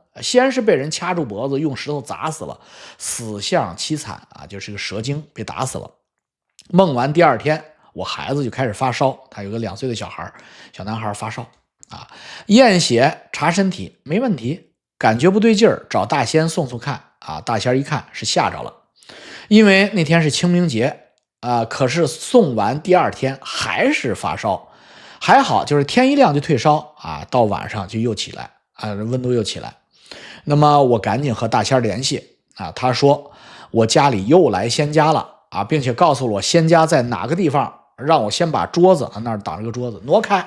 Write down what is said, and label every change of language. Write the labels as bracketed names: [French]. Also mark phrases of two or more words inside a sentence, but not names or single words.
[Chinese] 先是被人掐住脖子，用石頭砸死了，死相淒慘啊，就是個蛇精被打死了。夢完第2天，我孩子就開始發燒，他有個2歲的小男孩發燒啊，驗血查身體沒問題，感覺不對勁兒，找大仙送看啊，大仙一看是嚇着了，因為那天是清明節可是送完第二天還是發燒，還好就是天一亮就退燒啊，到晚上就又起来啊，温度又起来。那麼我趕緊和大仙聯繫啊，他說我家裡又來仙家了啊，并且告訴我仙家在哪個地方，讓我先把桌子那兒擋着個桌子挪開。